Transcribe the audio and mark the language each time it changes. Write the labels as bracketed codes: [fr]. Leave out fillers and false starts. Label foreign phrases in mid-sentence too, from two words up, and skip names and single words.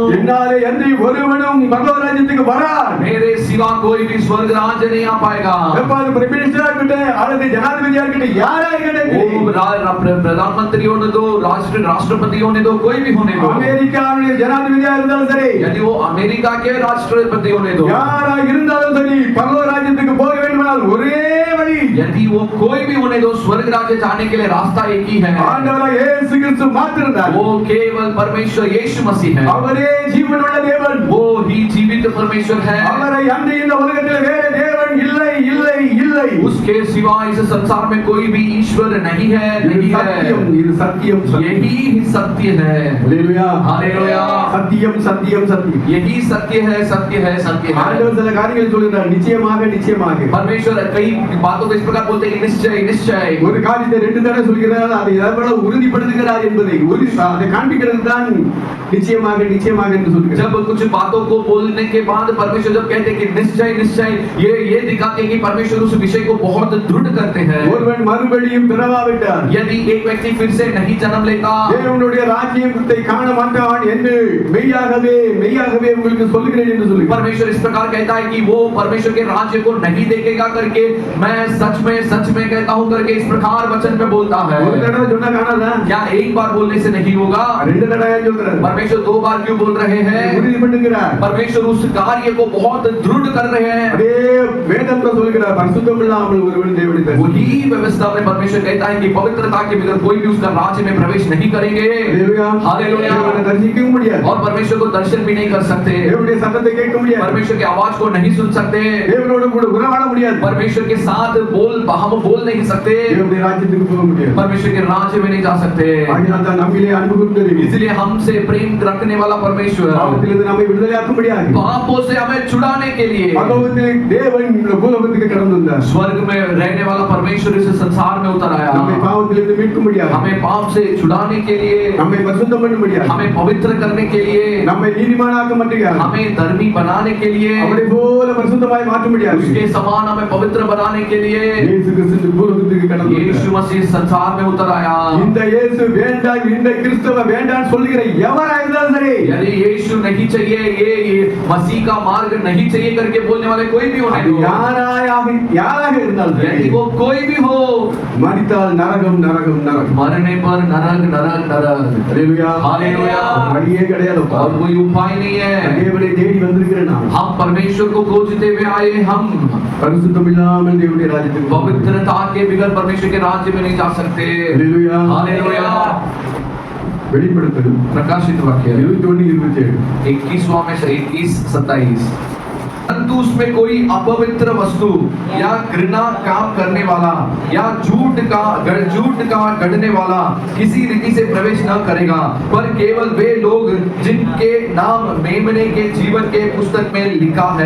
[ta] என்னாலே அன்றி ஒருவனும் பரலோக ராஜ்யத்துக்கு வரான். [hi] मेरे सिवा कोई भी स्वर्ग राज्य नहीं आ पाएगा। [ta] எப்பாவது பிரைம் மினிஸ்டரா இருக்கட்டும், அல்லது ஜனாதிபதியா இருக்கட்டும், யாரா இருக்கட்டும், [hi] प्रधानमंत्री होने दो, राष्ट्रपति होने दो, कोई भी होने दो, [ta] அமெரிக்காவுடைய ஜனாதிபதியா இருந்தாலும் சரி, [hi] यदि वो अमेरिका के राष्ट्रपति होने दो, [ta] யாரா இருந்தாலும் சரி, பரலோக ராஜ்யத்துக்கு போக வேண்டுமானால் ஒரே வழி, [hi] यदि वो कोई भी होने दो, स्वर्ग राज्य जाने के लिए रास्ता एक ही है। [ta] ஆண்டவராகிய இயேசு கிறிஸ்து மாத்திரம்தான். [hi] वो केवल परमेश्वर यीशु मसीह है। [ta] அவரே ஜீவனுள்ள தேவன். [hi] वो ही जीवित परमेश्वर है। [ta] அவரை அன்றி இந்த உலகத்தில் வேற தேவன் இல்லை, இல்லை, இல்லை. [hi] उसके सिवा इस संसार में कोई भी ईश्वर नहीं है, नहीं है। [ta] இது சத்தியம், [hi] यही सत्य है। [ta] அல்லேலூயா, [hi] हालेलुया। [ta] சத்தியம், சத்தியம், சத்தியம். [hi] यही सत्य है, सत्य है, सत्य है। [ta] ஆண்டவர் சில காரியங்களை சொல்கிறார், நிச்சயமாக, நிச்சயமாக. [hi] परमेश्वर कई बातों को इस प्रकार बोलते हैं, निश्चय निश्चय। [ta] ஒரு காரியத்தை ரெண்டு தடவை சொல்கிறார், அதை எவ்வளவு உறுதிப்படுத்துகிறார் என்பதை அதை காண்பிக்கிறது தான் நிச்சயமாக, நிச்சயமாக என்று சொல்கிறார். [hi] जब कुछ बातों को बोलने के बाद परमेश्वर जब कहते हैं कि निश्चय निश्चय, ये दिखाते हैं कि परमेश्वर उस विषय को बहुत दृढ़ करते हैं। [ta] ஒருவன் மறுபடியும் பிறவாவிட்டார், [hi] यदि एक व्यक्ति फिर से नहीं जन्म लेता, [ta] தேவனுடைய ராஜ்யத்தை காண மாட்டான் என்று மெய்யாகவே மெய்யாகவே உங்களுக்கு சொல்லுகிறேன் என்று சொல்லுகிறார். [hi] परमेश्वर इस प्रकार कहता है कि वो परमेश्वर के राज्य को नहीं देखेगा करके मैं सच में कहता हूँ करके इस प्रकार वचन में बोलता है। [ta] ஒரு தடவை சொன்னா காணாதா? [hi] क्या एक बार बोलने से नहीं होगा? [ta] ரெண்டு தடவை ஏன் சொல்றாரு? [hi] परमेश्वर 2 बार क्यों बोल रहे हैं? [ta] உறுதி பண்ணுகிறார். [hi] परमेश्वर उस कार्य को बहुत दृढ़ कर रहे हैं। [ta] அப்படியே வேதத்துல சொல்கிறார், பரிசுத்தம் இல்லாமல் ஒருவன் தேவனை தரிசிக்க [hi] वही व्यवस्था में परमेश्वर कहता है कि पवित्रता के बगैर कोई भी उसका राज्य में प्रवेश नहीं करेंगे। हालेलुया। [ta] தேவனை தரிசிக்கவும் முடியாது. [hi] और परमेश्वर को दर्शन भी नहीं कर सकते, [ta] தேவனுடைய சத்தத்தை கேட்க முடியாது, [hi] परमेश्वर की आवाज को नहीं सुन सकते, [ta] தேவனோடு கூட உறவாட முடியாது, [hi] परमेश्वर के साथ हम बोल नहीं सकते, [ta] தேவனுடைய ராஜ்யத்துக்கு போக முடியாது, [hi] परमेश्वर के राज्य में नहीं जा सकते। [ta] ஆகையால் தான் நம்மிலே அன்பு கூர்ந்தது, [hi] इसलिए हमसे प्रेम रखने वाला परमेश्वर [ta] பாவத்திலிருந்து நம்மை விடுதலையாக்க முடியாது, [hi] पापों से हमें छुड़ाने के लिए [ta] பரலோகத்தில் தேவன் இந்த பூலோகத்துக்கு கடந்து வந்தார், [hi] स्वर्ग में रहने वाला परमेश्वर इस संसार में उतर आया, [ta] நம்மை பாவத்திலிருந்து மீட்க முடியாது, [hi] हमें पाप से छुड़ाने के लिए, [ta] நம்மை பரிசுத்தம் பண்ண முடியாது, [hi] हमें पवित्र करने के लिए, [ta] நம்மை நீதிமானாக்க முடியாது, [hi] हमें धर्मी बनाने के लिए, [ta] அவரை போல பரிசுத்தமாய் மாற்ற முடியாது, [hi] उसके समान हमें पवित्र बनाने के लिए [ta] இயேசு கிறிஸ்து பூலோகத்துக்கு கடந்து வந்தார், [hi] यीशु मसीह संसार में उतर आया। [ta] இந்த இயேசு வேண்டாம், இந்த கிறிஸ்தவ வேண்டாம் சொல்லுகிற எவரா இருந்தாலும் சரி, [hi] यदि यीशु नहीं चाहिए, ये मसीह का मार्ग नहीं चाहिए करके बोलने वाले कोई भी होने दो, [ta] யாராக இருந்தாலும் சரி, [hi] यदि वो कोई भी हो, [ta] மரித்தால் நரகம் நரகம் நரகம், [hi] मरने पर नरक नरक नरक। [ta] ஹalleluya [hi] हालेलुया। [ta] வழியே கிடையாது, [hi] और कोई उपाय नहीं है। [ta] தேவனை தேடி வந்திருக்கிற நாம் [hi] हम परमेश्वर को खोजते हुए आए, हम [ta] பரிசுத்தம் இல்லாமல் தேவனுடைய ராஜ்யத்துக்கு [hi] पवित्रता के बिगर परमेश्वर के राज्य में नहीं जा सकते। [ta] ஹalleluya [hi] हालेलुया। [ta] வெளிப்படுத்தல் [hi] प्रकाशित वाक्य 21:27 21वां में से 21-27। परंतु उसमें कोई अपवित्र वस्तु या घृणा काम करने वाला या झूठ का गढ़ने वाला किसी रीति से प्रवेश न करेगा, पर केवल वे लोग जिनके नाम मेमने के जीवन के पुस्तक में लिखा है।